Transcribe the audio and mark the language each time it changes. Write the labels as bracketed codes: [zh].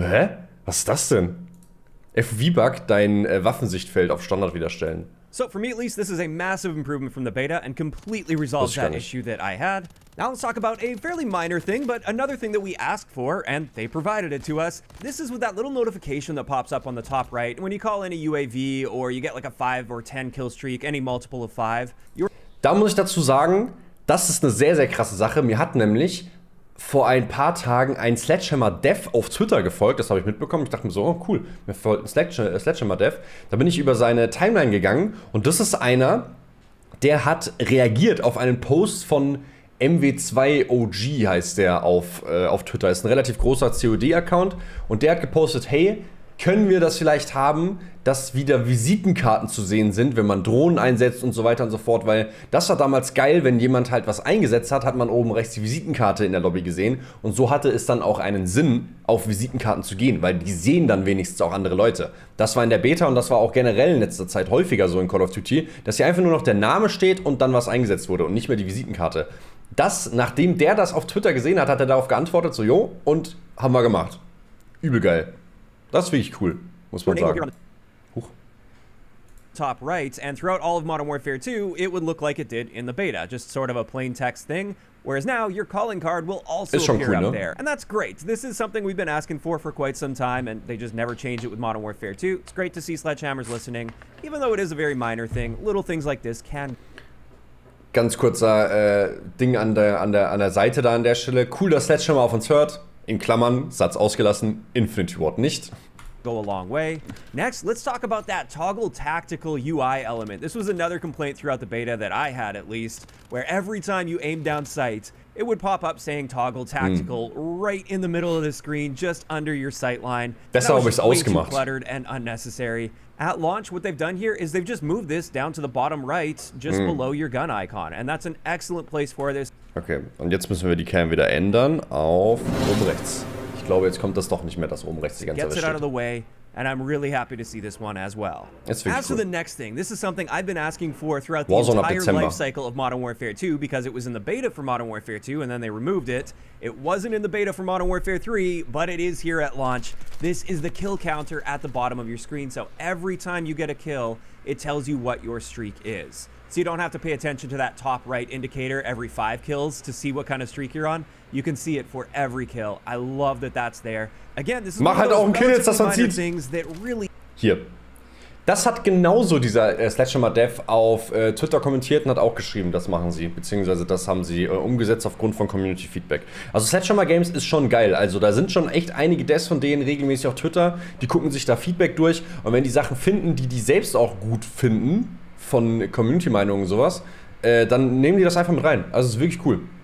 [de] Hä? Was ist das denn? FV-Bug dein Waffensichtfeld auf Standard wieder stellen. [en] So for me at least, this is a massive improvement from the beta and completely resolves that issue that I had. Now let's talk about a fairly minor thing, but another thing that we asked for, and they provided it to us. This is with that little notification that pops up on the top right when you call in a UAV or you get like a 5 or 10 kill streak, any multiple of 5. [de] Da muss ich dazu sagen, das ist eine sehr, sehr krasse Sache. Mir hat nämlich vor ein paar Tagen ein Sledgehammer Dev auf Twitter gefolgt. Das habe ich mitbekommen. Ich dachte mir so, oh cool, mir folgt ein Sledgehammer Dev. Da bin ich über seine Timeline gegangen und das ist einer, der hat reagiert auf einen Post von MW3 OG, heißt der auf Twitter. Ist ein relativ großer COD-Account und der hat gepostet, hey, können wir das vielleicht haben, dass wieder Visitenkarten zu sehen sind, wenn man Drohnen einsetzt und so weiter und so fort, weil das war damals geil, wenn jemand halt was eingesetzt hat, hat man oben rechts die Visitenkarte in der Lobby gesehen und so hatte es dann auch einen Sinn, auf Visitenkarten zu gehen, weil die sehen dann wenigstens auch andere Leute. Das war in der Beta und das war auch generell in letzter Zeit häufiger so in Call of Duty, dass hier einfach nur noch der Name steht und dann was eingesetzt wurde und nicht mehr die Visitenkarte. Nachdem der das auf Twitter gesehen hat, hat er darauf geantwortet, so jo, und haben wir gemacht. Übel geil. Das ist wirklich cool, muss man sagen. [en] Top right, and throughout all of Modern Warfare 2, it would look like it did in the beta, just sort of a plain text thing, whereas now your calling card will also appear up there. And that's great. This is something we've been asking for quite some time, and they just never changed it with Modern Warfare 2. It's great to see Sledgehammer's listening, even though it is a very minor thing. Little things like this can... [de] Ganz kurzer Ding an der Seite da an der Stelle. Cool, dass Sledgehammer auf uns hört. In Klammern, Satz ausgelassen, Infinity Ward nicht. [en] Go a long way. Next, let's talk about that toggle tactical UI element. This was another complaint throughout the beta that I had, at least, where every time you aim down sight, it would pop up saying toggle tactical right in the middle of the screen, just under your sight line. [de] Das habe ich [en] way too cluttered and unnecessary. At launch, what they've done here is they've just moved this down to the bottom right, just below your gun icon, and that's an excellent place for this. [de] Okay, und jetzt müssen wir die Cam wieder ändern auf oben rechts. Ich glaube, jetzt kommt das doch nicht mehr, dass oben rechts die ganze Zeit steht. [en] Gets it out of the way, and I'm really happy to see this one as well. As for the next thing, this is something I've been asking for throughout the entire life cycle of Modern Warfare 2 because it was in the beta for Modern Warfare 2 and then they removed it. It wasn't in the beta for Modern Warfare 3, but it is here at launch. This is the kill counter at the bottom of your screen, so every time you get a kill, it tells you what your streak is. So you don't have to pay attention to that top right indicator every 5 kills to see what kind of streak you're on. You can see it for every kill. I love that that's there. Again, this is one of those relatively minor things that really... [de] Hier. Das hat genauso dieser Sledgehammer Dev auf Twitter kommentiert und hat auch geschrieben, das machen sie, beziehungsweise das haben sie umgesetzt aufgrund von Community Feedback. Also Sledgehammer Games ist schon geil, also da sind schon echt einige Devs von denen regelmäßig auf Twitter, die gucken sich da Feedback durch und wenn die Sachen finden, die selbst auch gut finden, von Community-Meinungen und sowas, dann nehmen die das einfach mit rein. Also es ist wirklich cool.